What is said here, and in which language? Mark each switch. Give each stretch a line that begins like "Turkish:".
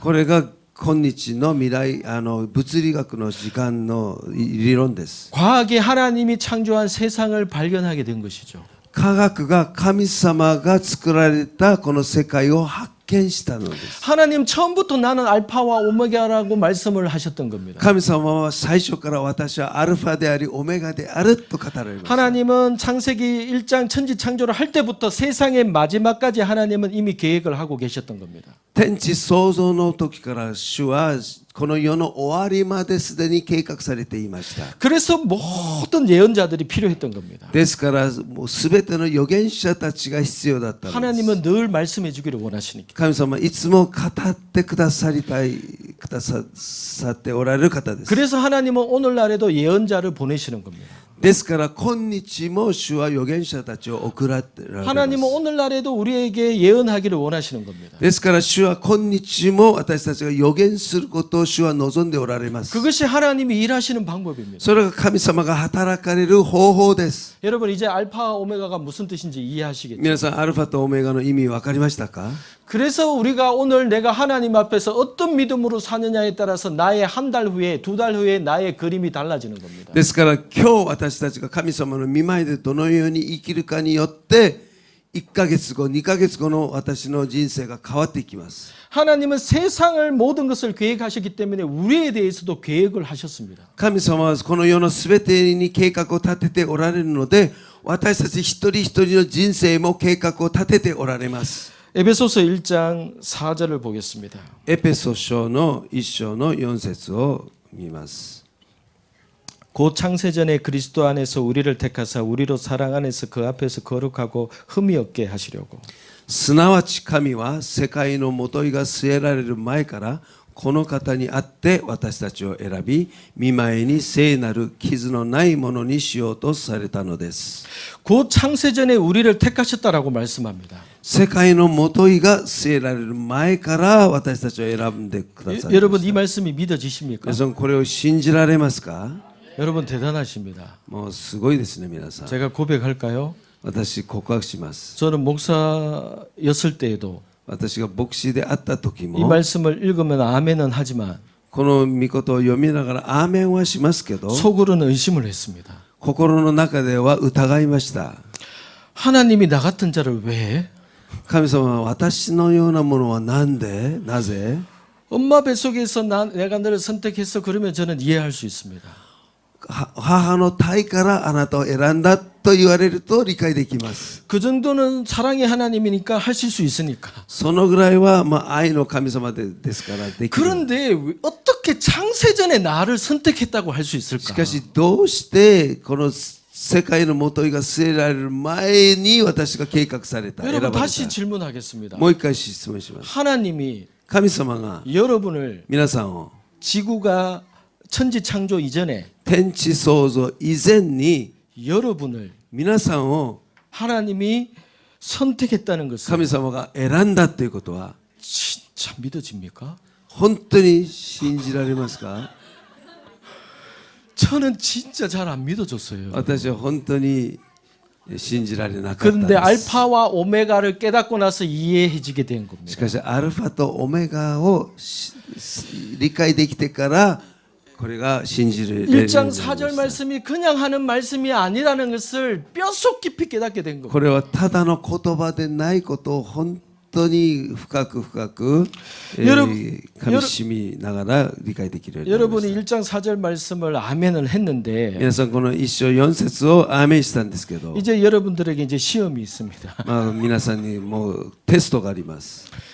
Japanese: これが今日の未来物理学の時間の理論です。
Korean: 과학이 하나님이 창조한 세상을 발견하게 된 것이죠.
Japanese: 科学が神様が作られたこの世界を発見したのです。
Korean: 하나님 처음부터 나는 알파와 오메가라고 말씀을 하셨던 겁니다.
Japanese: 神様は最初から私はアルファでありオメガであると語られました。
Korean: 하나님은 창세기 1장 천지 창조를 할 때부터 세상의 마지막까지 하나님은 이미 계획을 하고 계셨던 겁니다.
Japanese: 天地創造の時から主はこの世の終わりまですでに計画されていました。
Korean: 그래서 모든 예언자들이 필요했던 겁니다.
Japanese: ですからもう全ての預言者たちが必要だったのです。
Korean: 하나님은 늘 말씀해 주기를 원하시니까.
Japanese: 神様いつも語ってくださっておられる方です。
Korean: 그래서 하나님은 오늘날에도 예언자를 보내시는 겁니다.
Japanese: ですから今日も主は預言者たちを送られます。
Korean: 하나님은 오늘날에도 우리에게 예언하기를 원하시는 겁니다.
Japanese: ですから主は今日も私たちが預言することを主は望んでおられます。
Korean: 그것이 하나님이 일하시는 방법입니다.
Japanese: それが神様が働かれる方法です。
Korean: 여러분 이제 알파와 오메가가 무슨 뜻인지 이해하시겠죠?
Japanese: 皆さんアルファとオメガの意味分かりましたか？
Korean: 그래서 우리가 오늘 내가 하나님 앞에서 어떤 믿음으로 사느냐에 따라서 나의 한 달 후에 두 달 후에 나의 그림이 달라지는 겁니다.
Japanese: ですから今日私たちが神様の御前でどのように生きるかによって1ヶ月後、2ヶ月後の私の人生が変わっていきます。
Korean: 하나님은 세상을 모든 것을 계획하셨기 때문에 우리에 대해서도 계획을 하셨습니다.
Japanese: 神様はこの世のすべてに計画を立てておられるので、私たち一人一人の人生も計画を立てておられます。
Korean: 에베소서 1장 4절을 보겠습니다.
Japanese: エペソ書の1章の4節を見ます。
Korean: 곧 창세전에 그리스도 안에서 우리를 택하사 우리로 사랑 안에서 그 앞에서 거룩하고 흠이 없게 하시려고.
Japanese: すなわち神は世界のもといが据えられる前からこの方にあって私たちを選び、御前に聖なる傷のないものにしようとされたのです。
Korean: 곧 창세전에 우리를 택하셨다라고 말씀합니다.
Japanese: 世界のもといが据えられる前から私たちを選んでください。
Korean: 여러분 이 말씀이 믿어지십니까?
Japanese: 皆さんこれを信じられますか？
Korean: 여러분 대단하십니다.
Japanese: もうすごいですね皆さん。
Korean: 제가 고백할까요?
Japanese: 私告白します。
Korean: 저는 목사였을 때에도
Japanese: 私が牧師であった時
Korean: 이
Japanese: も
Korean: 말씀을 읽으면 아멘은 하지만
Japanese: この御事を読みながらアーメンはしますけど
Korean: 속으로는 의심을 했습니다.
Japanese: 心の中では疑いました。
Korean: 하나님이 나 같은 자를 왜?
Japanese: 神様は私のようなものはなんでなぜ
Korean: 엄마 뱃속에서 내가 너를 선택했어 그러면 저는 이해할 수 있습니다.
Japanese: 母の胎からあなたを選んだと言われると理解できます。
Korean: 그 정도는 사랑의 하나님이니까 하실 수 있으니까.
Japanese: そのぐらいは愛の神様ですからできる。
Korean: 그런데 어떻게 창세전에 나를 선택했다고 할 수 있을까?
Japanese: かしどうしてこの世界のもといが据えられる前に私が計画された選ばれ
Korean: 여러분
Japanese: た。
Korean: 다시 질문하겠습니다.
Japanese: もう一回質問します。
Korean: 하나님이
Japanese: 神様が
Korean: 여러분을
Japanese: 皆さんを
Korean: 지구가 천지 창조 이전에
Japanese: 天地創造以前に
Korean: 여러분을
Japanese: 皆さんを
Korean: 하나님이 선택했다는 것을
Japanese: 神様が選んだということは
Korean: 진짜 믿어집니까?
Japanese: 本当に信じられますか？
Korean: 저는 진짜 잘 안 믿어졌어요.
Japanese: 私は本当に信じられなかった
Korean: 그런데
Japanese: です。
Korean: 알파와 오메가를 깨닫고 나서 이해해지게 된
Japanese: し
Korean: 겁니다.
Japanese: かしアルファとオメガを理解できてからこれが信じる例
Korean: 1장
Japanese: になりま
Korean: 4절
Japanese: した。
Korean: 말씀이 그냥 하는 말씀이 아니라는 것을 뼈속 깊이 깨닫게 된 겁니다.
Japanese: これはただの言葉でないことを本当に深く深く噛みしみながら理解できるようになりまし
Korean: 여러분이 1장 4절 말씀을 아멘을
Japanese: た。
Korean: 했는데
Japanese: 皆さんこの一章四節をアーメンしたんですけど、
Korean: 이제 여러분들에게 이제 시험이 있습니다.
Japanese: まあ皆さんにもうテストがあります。